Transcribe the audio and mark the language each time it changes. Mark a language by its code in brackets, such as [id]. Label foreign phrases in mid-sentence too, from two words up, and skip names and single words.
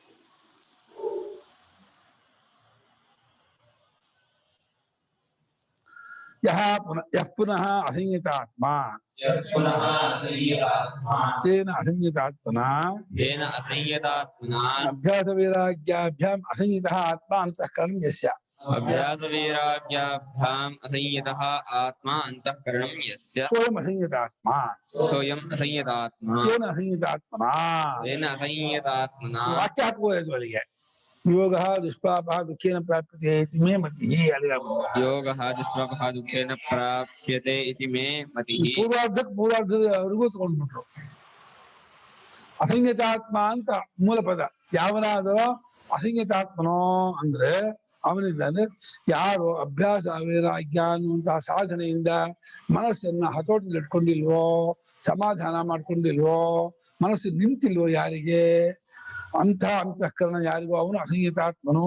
[sa] ಯಃ ಪುನಃ ಅಸಂಯತಾತ್ಮ ತೇನ ಅಸಂಯತಾತ್ಮನಾ ಅಭ್ಯಾಸ ವೈರಾಗ್ಯಾಭ್ಯಾಂ ಅಸಂಯತಃ ಆತ್ಮ ಅಂತಃಕರಣಂ ಯಸ್ಯ. ಅಭ್ಯಾಸ ವೈರಾಗ್ಯಾಭ್ಯಾಂ ಅಸಂಯತಃ ಆತ್ಮ ಅಂತಃಕರಣಂ ಯಸ್ಯ. ಸ್ವಯಂ ಅಸಂಯತಾತ್ಮ ತೇನ ಅಸಂಯತಾತ್ಮನಾ. [kn] ವಾಕ್ಯ ಹಾಕಬಹುದು ಅವರಿಗೆ. [sa] ಯೋಗ ದುಷ್ಪಾಪ ದುಃಖೇನ ಪ್ರಾಪ್ಯತೆ ಇತಿ ಮೇ ಮತಿಃ. ಯೋಗ ದುಷ್ಪಾಪ ದುಃಖೇನ ಪ್ರಾಪ್ಯತೆ ಇತಿ ಮೇ ಮತಿಃ. [kn] ಪೂರ್ವಾರ್ಧದವರೆಗೂ ತಗೊಂಡ್ಬಿಟ್ರು. ಅಸಂಯತಾತ್ಮ ಅಂತ ಮೂಲ ಪದ. ಯಾವನಾದರೂ ಅಸಂಯತಾತ್ಮನೋ ಅಂದ್ರೆ ಅವನಿದ್ದಾನೆ ಯಾರು ಅಭ್ಯಾಸ ವೈರಾಗ್ಯ ಅನ್ನುವಂತಹ ಸಾಧನೆಯಿಂದ ಮನಸ್ಸನ್ನ ಹತೋಟಿಯಲ್ಲಿ ಇಟ್ಕೊಂಡಿಲ್ವೋ, ಸಮಾಧಾನ ಮಾಡ್ಕೊಂಡಿಲ್ವೋ, ಮನಸ್ಸು ನಿಂತಿಲ್ವೋ ಯಾರಿಗೆ, ಅಂಥ ಅಂತಃಕರಣ ಯಾರಿಗೂ ಅವನು ಅಸಂಯತಾತ್ಮನು.